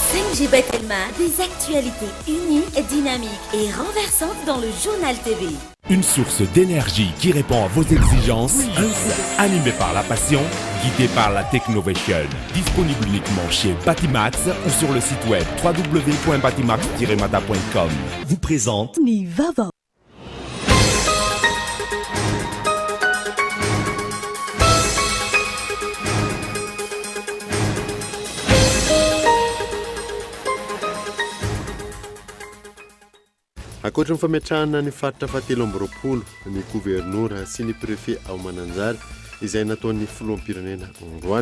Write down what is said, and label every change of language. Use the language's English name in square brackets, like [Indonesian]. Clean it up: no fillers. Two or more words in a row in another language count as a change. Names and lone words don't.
[French] Angie Bettelma, des actualités uniques, dynamiques et renversantes dans le journal TV. Une source d'énergie qui répond à vos exigences, un groupe animé par la passion, guidé par la technovation. Disponible uniquement chez Batimax ou sur le site web www.batimax-mata.com. Vous présente Nivava. [Malagasy] Ankoatra ny fametrahana ny faritra fahatelo amby roapolo ny gouvernora sy ny préfet ao Mananjary izay nataon'ny filoham-pirenena androany.